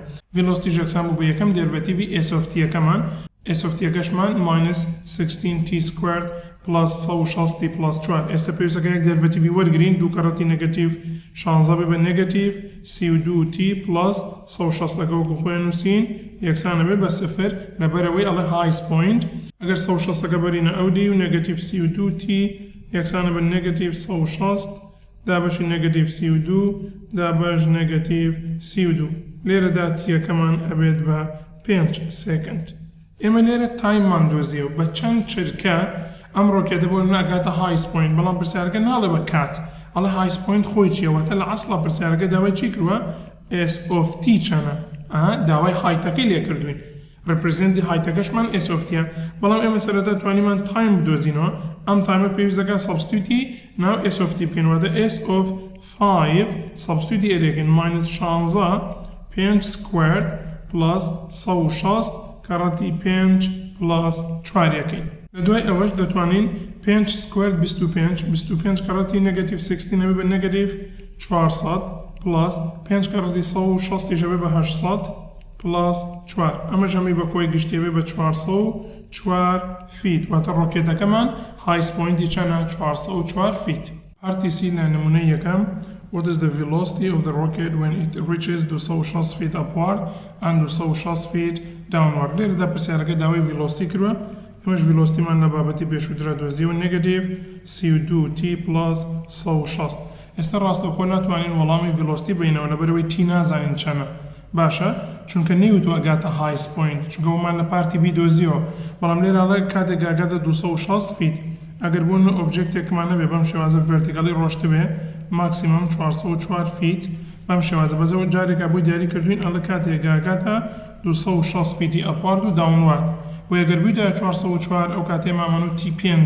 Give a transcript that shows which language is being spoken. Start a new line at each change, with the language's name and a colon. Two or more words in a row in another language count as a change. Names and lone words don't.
Central Kurdish: velocity یەکسان بوو بە یەکەم دێرڤەتیڤی
English: s of t
Central Kurdish: یەکەمان
English: s of t
Central Kurdish: یەکەشمان
English: minus 16t squared plus 160 plus 4
Central Kurdish: ئێستا پێویستەکە یەک دێرڤەتیڤی وەرگرین دوو کەڕەتی نەگەتیڤ 16 بێ بە نەگەتیڤ 32t plus 160ەکە وەکو خۆیان نووسین یەکسانە بێ بە 0 لەبەرەوەی ئەڵێ
English: highest point
Central Kurdish: ئەگەر 160ەکە بەرینە ئەو دی و نەگەتیڤ 32t یەکسانە بە نەگەتیڤ 160 دابەشی نەگەتیڤ 32 دابەش نەگەتیڤ 32 لێرەدا تیەکەمان ئەبێت بە 5 سێکند. ئێمە لێرە تایممان دۆزیەوە بە چەند چرکە ئەم ڕۆکێتە بۆ ناگاتە
English: highest point
Central Kurdish: بەڵام پرسیارەکە ناڵێ بە کات ئەڵێ
English: highest point
Central Kurdish: خۆی چیەوەتە لە ئەسڵا پرسیارەکە داوای چی کردووە
English: s of t
Central Kurdish: چەنە داوای هایتەکەی لێ کردوین represenتی هایتەکەشمان
English: s of t
Central Kurdish: بەڵام ئێمە سەرەتا توانیمان تایم بدۆزینەوە ئەم تایمە پێویستەکە سەبستیوتی ناو
English: s of t
Central Kurdish: بکەینەوەتە
English: s of 5
Central Kurdish: سەبستیوتی ئێرێکن
English: minus 16 5 squared plus 160
Central Kurdish: کەڕەتی 5
English: plus 4
Central Kurdish: یەکەین. لە دوای ئەوەش دەتوانین
English: 5 squared
Central Kurdish: 25 کەڕەتی نەگەتیڤ 16 ئەبێ بە نەگەتیڤ 400
English: plus 5
Central Kurdish: کەڕەتی 160 ئەبێ بە 800
English: plus 4
Central Kurdish: ئەمە ژەمی بە کۆی گشتی ئەبێ بە
English: 404 feet
Central Kurdish: واتە ڕۆکێتەکەمان highest poinتی چەنە
English: 404 feet. Party C
Central Kurdish: لە نمونەی یەکەم
English: What is the velocity of the rocket when it reaches 260 feet upward and 260 feet downward.
Central Kurdish: لێرەدا پرسیارەکە داوای velocity کردووە ئەمەش velocityمان لە بابەتی پێشووترا دۆزیەوە نێگەتیڤ
English: 32t plus 160.
Central Kurdish: ئێستا ڕاستەوخۆ ناتوانین وەڵامی velocity بینەوە لەبەرەوەی t نازانین چەنە باشە چونکە نەیوتوە ئەگاتە highest point چونکە ومان لە پارتی b دۆزیەوە بەڵام لێرەڵێ کاتێک ئاگاتە
English: 260 feet
Central Kurdish: ئەگەر بوون ئۆبجێکتێکمان نەبێ بەم شێوازە ڤێرتیکەڵی ڕۆشت بێ ماکسیمەم
English: 404 feet
Central Kurdish: بەم شێوازە بەزەوە جارێکا بووی دیاری کردوین ئەڵە کاتێک ئاگاتە 260 فیتی ئەپوارد و داونوارد بۆ ئەگەر بوویدا 404 ئەو کاتێ مامان و تی 5